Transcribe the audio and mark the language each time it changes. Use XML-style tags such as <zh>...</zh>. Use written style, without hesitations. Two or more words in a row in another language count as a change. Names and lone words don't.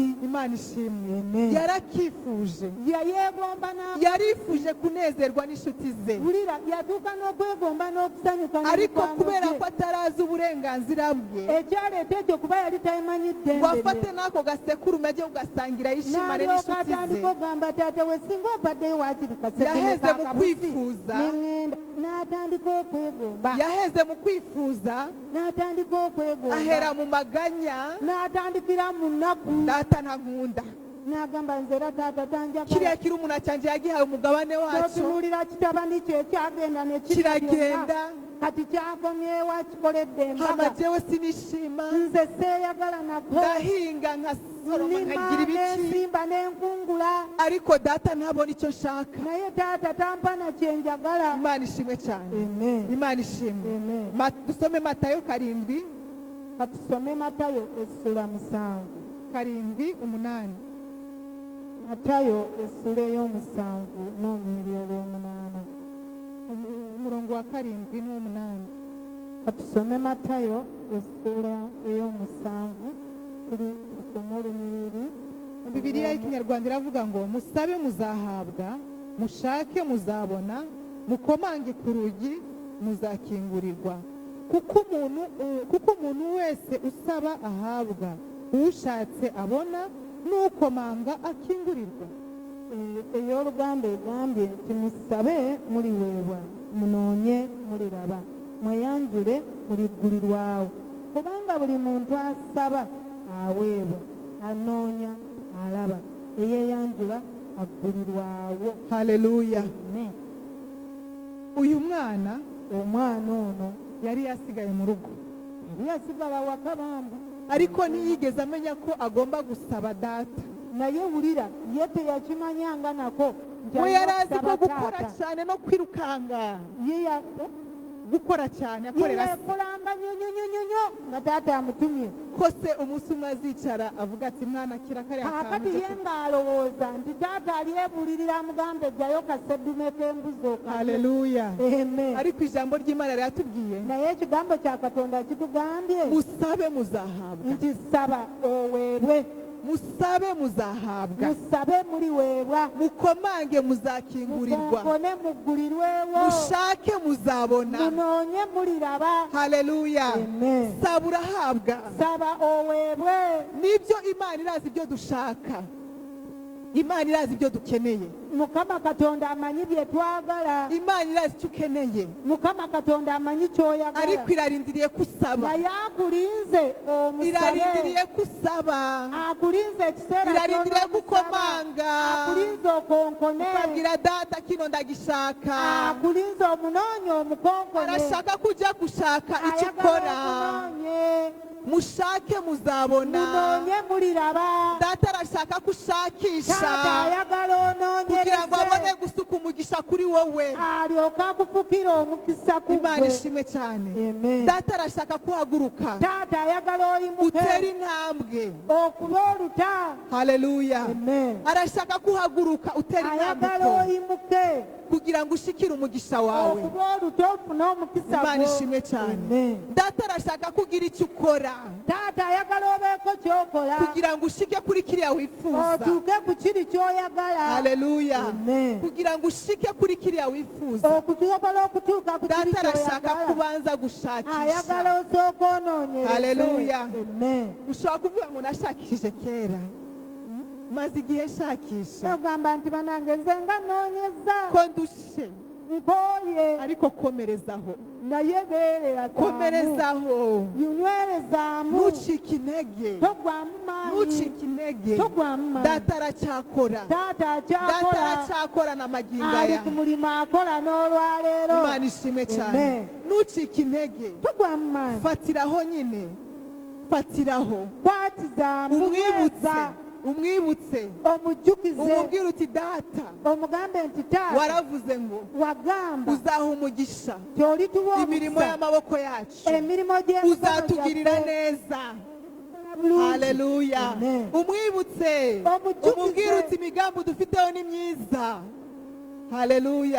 <rw>Imana ishimwe, Amen. yarakifuje,</rw> <lg>yayeegomba</lg> <rw>yarifuje kunezerwa n'inshuti ze.</rw> <lg>wulira yatuuka n'okwegomba n'okusanyuka</lg> <rw>Ariko</rw> <lg>n'emikwano</lg> <rw>kubera</rw> <lg>gye.</lg> <rw>ko atarazi uburenganzira bwe,</rw> <lg>ekyaleeta ekyo kuba yali tamanyi</lg> <rw>ngo</rw> <lg>ddembe</lg> <rw>afate</rw> <lg>lye.</lg> <rw>n'ako gasekurume ajye kugasangira yishimane</rw> <lg>n'alyoka</lg> <rw>n'inshuti ze.</rw> <lg>atandika ogamba taata we singa opaddeyo waakiri</lg> <rw>Yaheze mu kwifuza.</rw> <lg>neŋŋenda n'atandika okwegomba.</lg> <rw>Yaheze mu kwifuza,</rw> <lg>n'atandika okwegomba.</lg> <rw>ahera mu maganya.</rw> <lg>n'atandikira mu nnaku.</lg> <rw>Data ntankunda,</rw> <lg>n'agamba nze era taata</lg> <rw>kiriya</rw> <lg>tanjagala.</lg> <rw>kirumuna cyanjye yagihaye umugabane wacyo,</rw> <lg>otunuulira kitabani kye ekyagenda ne kirya</lg> <rw>kiragenda.</rw> <lg>byonna.</lg> <rw>kati kyakomyewo akikoledde Hama</rw> <lg>embaga.</lg> <rw>jewe sinishima,</rw> <lg>nze seeyagala nako.</lg> <rw>ndahinga nkasoroma nkagira</rw> <lg>nnima</lg> <rw>ibiki,</rw> <lg>n'ensimba n'enkungula.</lg> <rw>ariko data ntabona icyo nshaka.</rw> <lg>naye taata tampa na kye njagala.</lg> <rw>Imana ishimwe cyane. Amen. Imana ishimwe. Amen. Dusome Matayo 7:8.</rw> <lg>katusome Matayo essula 7:8. Matayo essula ey'omusanvu n'olunyiriri olw'omunaana.</lg> <rw>umurongo wa 7 n'uwa 8.</rw> <lg>katusome Matayo essula ey'omusanvu tusome olunyiriri.</lg> <rw>Bibiliya y'Ikinyarwanda iravuga ngo musabe muzahabwa, mushake muzabona, mukomange ku rugi muzakingurirwa. Kuko umuntu wese usaba ahabwa, ushatse abona, n'ukomanga akingurirwa.</rw> <lg>ey'oluganda egambye nti musabe muliweebwa, munoonye muliraba, mweyanjule muliggulirwawo. kubanga buli muntu asaba aweebwa, anoonya alaba, eyeeyanjula aggulirwawo. Haleluya. Amen.</lg> <rw>Uyu mwana</rw> <lg>omwana ono</lg> <rw>yari yasigaye mu rugo,</rw> <lg>yali yasigala waka bambi,</lg> <rw>ariko ntiyigeze amenya ko agomba gusaba data.</rw> <lg>naye wulira ye teyakimanyanga nako nti</lg> <rw>We</rw> <lg>alina</lg> <rw>yari azi ko</rw> <lg>okusaba</lg> <rw>gukora</rw> <lg>taata.</lg> <rw>cyane no kwirukanga,</rw> <lg>Ye</lg> <rw>gukora cyane akorera se.</rw> <lg>yakola agamba nyonyonyonyo nga taata amutumye.</lg> <rw>ko se umunsi umwe azicara avuga ati mwana kira kariya</rw> <lg>Kakati</lg> <rw>kantu</rw> <lg>ye ng'alowooza nti taata alyebuulirira amugamba ejjayo kaseddume k'embuzi okale. haleluya Amen.</lg> <rw>ariko ijambo ry'imana riratubwiye</rw> <lg>Naye ekigambo kya Katonda kitugambye</lg> <rw>musabe muzahabwa</rw> <lg>nti saba oweebwe,</lg> <rw>musabe muzahabwa</rw> <lg>musabe muliweebwa,</lg> <rw>mukomange muzakingurirwa</rw> <lg>mukonkone muggulirwewo,</lg> <rw>mushake muzabona</rw> <lg>munoonye muliraba. haleluya Amen.</lg> <rw>saba urahabwa</rw> <lg>Saba oweebwe.</lg> <rw>nibyo imana irazi ibyo dushaka, imana irazi ibyo dukeneye,</rw> <lg>Mukama Katonda amanyi bye twagala,</lg> <rw>imana irazi icyo ukeneye</rw> <lg>Mukama Katonda amanyi ky'oyagala,</lg> <rw>ariko irarindiriye kusaba,</rw> <lg>naye akulinze omusabe,</lg> <rw>irarindiriye kusaba,</rw> <lg>akulinze ekiseera</lg> <rw>irarindiriye</rw> <lg>ky'onoomusaba,</lg> <rw>gukomanga</rw> <lg>akulinze okonkone,</lg> <rw>ukabwira data kino ndagishaka,</rw> <lg>akulinze omunoonye omukonkone,</lg> <rw>arashaka kujya gushaka icyo</rw> <lg>ayagala</lg> <rw>ukora,</rw> <lg>omunoonye,</lg> <rw>mushake muzabona,</rw> <lg>munoonye muliraba.</lg> <rw>data arashaka</rw> <lg>Taata</lg> <rw>kushakisha</rw> <lg>ayagala</lg> <rw>kugira ngo abone</rw> <lg>onoonyereze,</lg> <rw>gusuka umugisha kuri wowe,</rw> <lg>alyoke akufukire omukisa ku</lg> <rw>imana</rw> <lg>ggwe.</lg> <rw>ishimwe cyane. Amen. data arashaka kuhaguruka</rw> <lg>Taata ayagala oyimuke</lg> <rw>utera intambwe,</rw> <lg>okuba oluta. haleluya, Amen.</lg> <rw>arashaka kuhaguruka utera</rw> <lg>Ayagala</lg> <rw>intambwe</rw> <lg>oyimuke</lg> <rw>kugira ngo ushikire umugisha wawe,</rw> <lg>okuba oluta ofune omukisa</lg> <rw>imana</rw> <lg>gwo.</lg> <rw>ishimwe cyane. Amen. data arashaka kugira icyo ukora</rw> <lg>Taata ayagala obeeko ky'okola</lg> <rw>kugira ngo ushike kuri kiriya wifuza,</rw> <lg>otuuke ku kiri ky'oyagala. haleluya, Amen.</lg> <rw>kugira ngo ushike kuri kiriya wifuza.</rw> <lg>Okusobola okutuuka ku kiri</lg> <rw>data arashaka</rw> <lg>ky'oyagala,</lg> <rw>kubanza</rw> <lg>ayagala</lg> <rw>gushakisha,</rw> <lg>osooka onoonyereze. haleluya. Amen.</lg> <rw>ushobora kuvuga ngo nashakishije kera, maze igihe nshakisha</rw> <lg>Ogamba nti banange nze nga nnoonyeza</lg> <rw>ko ndushe,</rw> <lg>nkooye,</lg> <rw>ariko komerezaho,</rw> <lg>naye beerera</lg> <rw>komerezaho,</rw> <lg>yunywerezaamu,</lg> <rw>ntucike intege,</rw> <lg>togwamu maanyi,</lg> <rw>ntucike intege.</rw> <lg>togwamu maanyi.</lg> <rw>data aracyakora,</rw> <lg>Taata</lg> <rw>data</rw> <lg>akyakola,</lg> <rw>aracyakora n'amagingo</rw> <lg>ali</lg> <rw>aya,</rw> <lg>ku mulimu akola n'olwaleero.</lg> <rw>imana ishimwe cyane. Amen. ntucike intege,</rw> <lg>Togwamu maanyi,</lg> <rw>fatiraho nyine, fatiraho,</rw> <lg>kwatizaamu,</lg> <rw>umwibutse,</rw> <lg>nyweza,</lg> <rw>umwibutse,</rw> <lg>omujjukize,</lg> <rw>umubwire uti data</rw> <lg>omugambe nti taata</lg> <rw>waravuze ngo</rw> <lg>wagamba</lg> <rw>uzaha umugisha</rw> <lg>tyolituwa</lg> <rw>imirimo</rw> <lg>omukisa,</lg> <rw>y'amaboko yacu,</rw> <lg>emirimo gy'emikono</lg> <rw>uzatugirira</rw> <lg>gyaffe</lg> <rw>neza,</rw> <lg>bulungi. haleluya. Amen.</lg> <rw>umwibutse,</rw> <lg>Omujjukize.</lg> <rw>umubwire uti imigambi dufiteho ni myiza, haleluya.</rw>